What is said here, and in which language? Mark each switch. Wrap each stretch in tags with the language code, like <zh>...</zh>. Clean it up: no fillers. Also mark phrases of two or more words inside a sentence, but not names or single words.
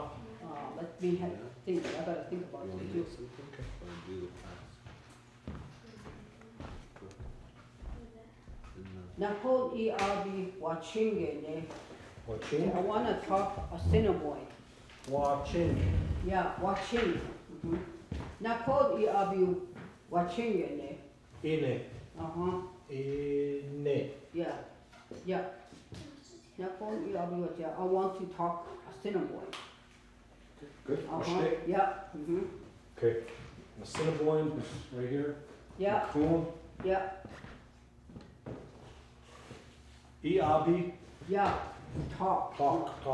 <en>Let me think, I gotta think about You it wanna too. do something? Or do the task?</en> <asb>Nakol Iabi Wachingene.</asb> <en>Watching? I wanna talk Assiniboine. Watching. Yeah,</en> <asb>Waching. Nakol Iabi Wachingene. Ine.</asb> <en>Uh-huh,</en> <asb>Ine.</asb> <en>yeah, yeah.</en> <asb>Nakol Iabi Waching,</asb> <en>I want to talk Assiniboine. Good. Uh-huh,</en> <de>Verstehe.</de> <en>yeah, Okay. Assiniboine is right here. yeah, Cool. yeah,</en> <asb>Iabi.</asb> <en>yeah, talk.</en>